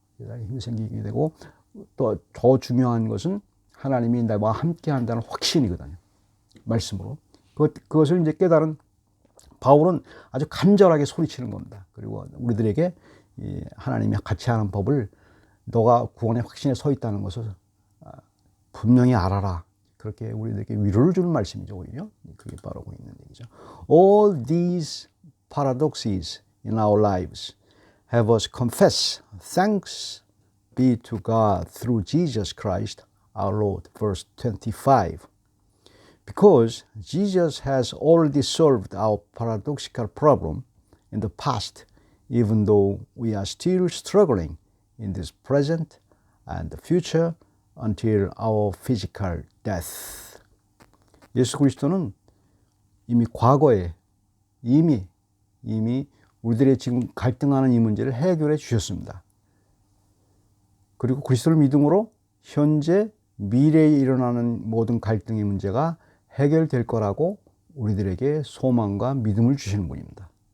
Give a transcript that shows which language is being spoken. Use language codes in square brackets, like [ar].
[ko] 세상에 힘이 생기게 되고 또 더 중요한 것은 하나님이 나와 함께 한다는 확신이거든요. 말씀으로. 그것을 이제 깨달은 바울은 아주 간절하게 소리치는 겁니다. 그리고 우리들에게 이 하나님이 같이 하는 법을 너가 구원의 확신에 서 있다는 것을 분명히 알아라. 그렇게 우리들에게 위로를 주는 말씀이죠. 오히려 그게 바로 있는 얘기죠. [en] All these paradoxes in our lives have us confess thanks be to God through Jesus Christ our Lord. Verse 25. Because Jesus has already solved our paradoxical problem in the past, even though we are still struggling in this present and the future until our physical death. [ko] 예수 그리스도는 이미 과거에 이미 우리들의 지금 갈등하는 이 문제를 해결해 주셨습니다. 그리고 그리스도를 믿음으로 현재 미래에 일어나는 모든 갈등의 문제가 해결될 거라고 우리들에게 소망과 믿음을 주시는 분입니다.